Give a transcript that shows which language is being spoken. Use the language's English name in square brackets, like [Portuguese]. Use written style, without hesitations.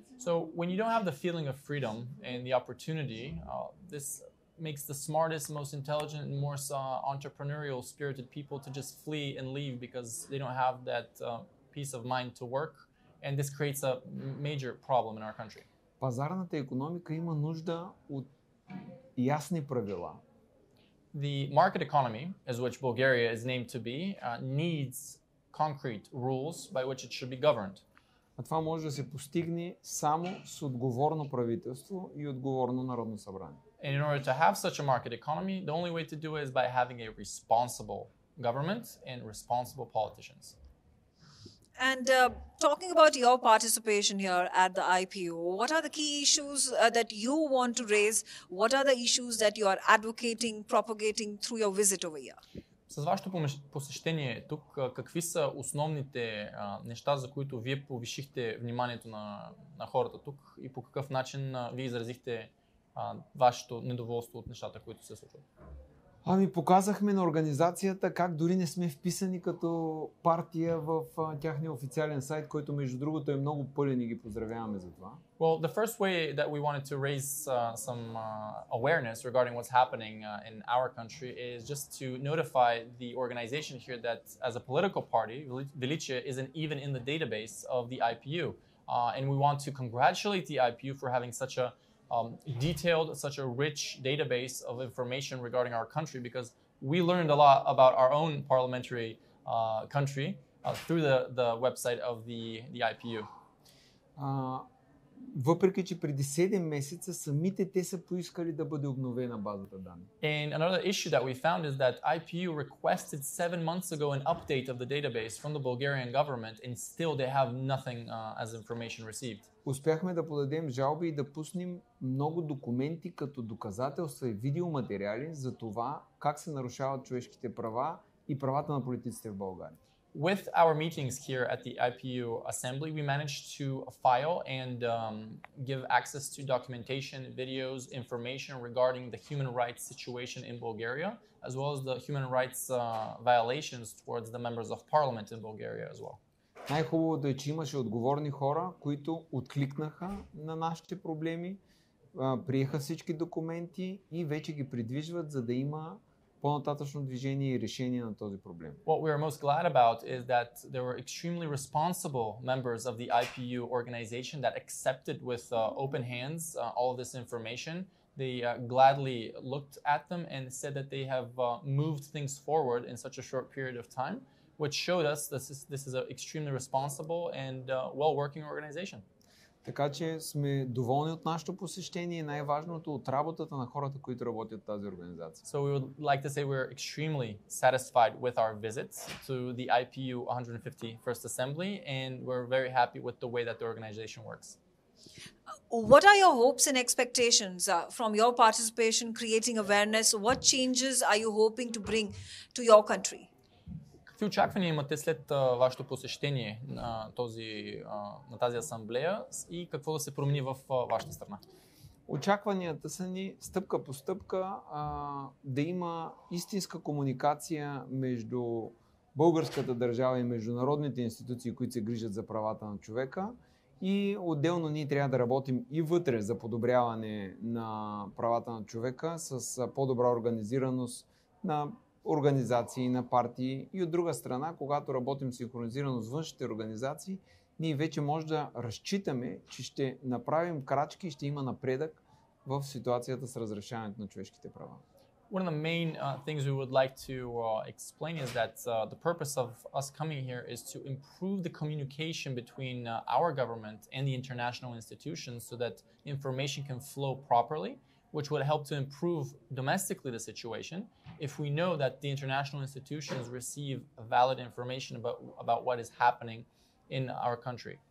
[English] So when you don't have the feeling of freedom and the opportunity, this makes the smartest, most intelligent, and most entrepreneurial spirited people to just flee and leave because they don't have that peace of mind to work, and this creates a major problem in our country. [Bulgarian] Пазарната икономика има нужда от ясни правила. [English] The market economy, as which Bulgaria is named to be, needs concrete rules by which it should be governed. [Bulgarian] А това може да се постигне само с отговорно правителство и отговорно Народно събрание. [English] And in order to have such a market economy, the only way to do it is by having a responsible government and responsible politicians. And talking about your participation here at the IPU, what are the key issues that you want to raise? What are the issues that you are advocating, propagating through your visit over here? [Bulgarian] С вашето посещение тук, какви са основните неща, за които вие повишихте вниманието на хората тук и по какъв начин вие изразихте вашето недоволство от нещата, които се случват? Ами показахме на организацията как дори не сме вписани като партия в тяхния официален сайт, който между другото е много пълен и ги поздравяваме за това. [English] Well, the first way that we wanted to raise some awareness regarding what's happening in our country is just to notify the organization here that as a political party, Velicia isn't even in the database of the IPU. And we want to congratulate the IPU for having such a detailed, such a rich database of information regarding our country, because we learned a lot about our own parliamentary country through the website of the IPU. [Bulgarian] Въпреки че преди 7 месеца самите те са поискали да бъде обновена базата данни. [English] And another issue that we found is that IPU requested 7 months ago an update of the database from the Bulgarian government, and still they have nothing as information received. [Bulgarian] Успяхме да подадем жалби и да пуснем много документи като доказателства и видеоматериали за това как се нарушават човешките права и правата на политиците в България. [English] With our meetings here at the IPU assembly, we managed to file and give access to documentation, videos, information regarding the human rights situation in Bulgaria, as well as the human rights violations towards the members of parliament in Bulgaria as well. [Bulgarian] Най-хубавото е, че имаше отговорни хора, които откликнаха на нашите проблеми, приеха всички документи и вече ги придвижват, за да има по-нататъчно движение и решение на този проблем. [English] What we are most glad about is that there were extremely responsible members of the IPU organization that accepted with open hands all of this information. They gladly looked at them and said that they have moved things forward in such a short period of time, which showed us this is an extremely responsible and well-working organization. [Bulgarian] Така че сме доволни от нашето посещение и най-важното от работата на хората, които работят в тази организация. [English] So we would like to say we're extremely satisfied with our visits to the IPU 151st Assembly, and we're very happy with the way that the organization works. What are your hopes and expectations from your participation, creating awareness? What changes are you hoping to bring to your country? [Bulgarian] Какви очаквания имате след вашето посещение на тази асамблея и какво да се промени в вашата страна? Очакванията са ни стъпка по стъпка да има истинска комуникация между българската държава и международните институции, които се грижат за правата на човека, и отделно ние трябва да работим и вътре за подобряване на правата на човека с по-добра организираност на организации, на партии, и от друга страна, когато работим синхронизирано с външните организации, ние вече може да разчитаме, че ще направим крачки и ще има напредък в ситуацията с разрешаването на човешките права. [English] One of the main things we would like to explain is that the purpose of us coming here is to improve the communication between our government and the international institutions so that information can flow properly, which would help to improve domestically the situation if we know that the international institutions receive valid information about what is happening in our country.